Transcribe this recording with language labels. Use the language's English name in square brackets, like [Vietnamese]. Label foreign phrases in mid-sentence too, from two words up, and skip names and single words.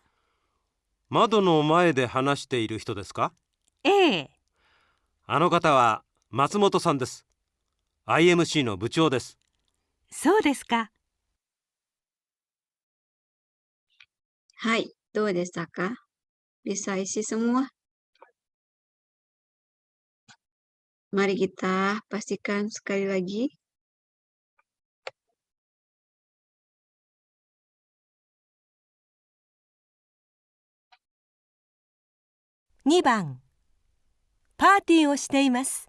[Japanese] 窓の前で話している人ですか？ええ。あの方は松本さんです。IMC の部長です。そうですか。はい、どうでしたか？ [Indonesian] Bisa isi semua? Mari kita pastikan sekali lagi. [Japanese] (2 番、パーティーをしています。